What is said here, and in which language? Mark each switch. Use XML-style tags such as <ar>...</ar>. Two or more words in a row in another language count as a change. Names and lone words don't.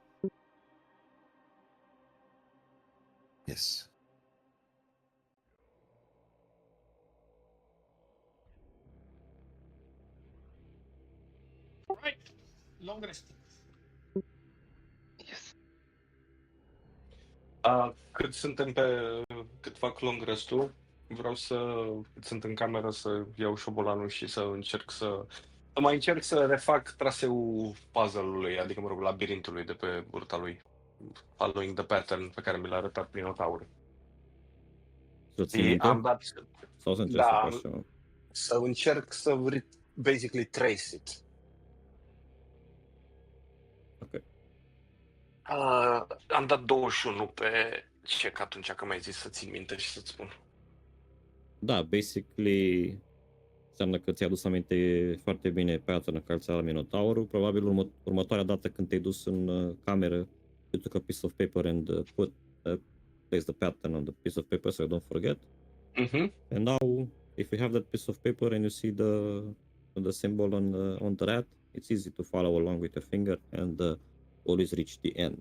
<en>Yes. Right. Long resting. Yes.</en> <ro>Cât fac long rest-ul, vreau sunt în cameră să iau șobolanul și să mai încerc să refac traseul puzzle-ului, adică, mă rog, labirintului de pe burta lui,</ro> <en>following the pattern</en> <ro>pe care mi l-a arătat Minotaur. Să ții Și minte? am dat, Sau să încerci să da, faci ceva? să încerc să</ro> <en>basically trace it.</en> <ro>Ok. Am dat 21 pe check atunci că mi-ai zis să țin minte și să-ți spun. Da, basically înseamnă că ți-a adus aminte foarte bine pattern care ți-a la Minotaurul. Probabil următoarea dată când te-ai dus în cameră,</ro> <en>you took a piece of paper and place the pattern on the piece of paper so you don't forget. Mhm. And now, if you have that piece of paper and you see the symbol on the rat, it's easy to follow along with your finger and always reach the end.</en>